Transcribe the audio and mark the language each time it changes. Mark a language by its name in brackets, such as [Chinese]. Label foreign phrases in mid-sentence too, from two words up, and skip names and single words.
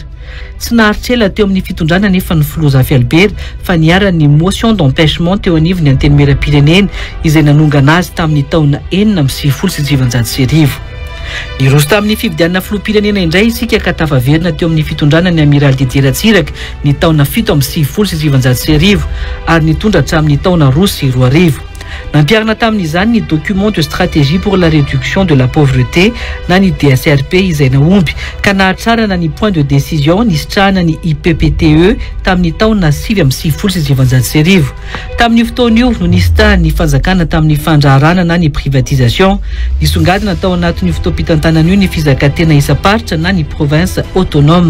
[Malagasy] Tsy naharitrela teo amin'ny fitondrana nefa ny filoha Zafy Albert fa niara-ny [French] motion d'empêchement [Malagasy] teo anivo ny antenne meram-pirenena izay nanongana azy tamin'ny taona 4 amin'ny 2017. Niroso tamin'ny fifidianana filoham-pirenena indray isika ka tafaverina teo amin'ny fitondrana ny amiral Didier Ratsiraka ny taona 7 amin'ny 2017 ary nitondra hatramin'ny taona 2020. Nampiarina tamin'izany ny [French] document de stratégie pour la réduction de la pauvreté [Malagasy] na ny DSRP izay naomby ka nahatrarana ny [French] point de décision [Malagasy] nisitrahana ny IPPTE tamin'ny taona 7 amin'ny 2017. Tamin'ny fotoan'io no nisy tany fanjakana tamin'ny fandraharana na ny privatisation nisongadina tao anatin'ny fotoam-pitantanan'io ny fizakantena isa-paritra na ny [French] province autonome.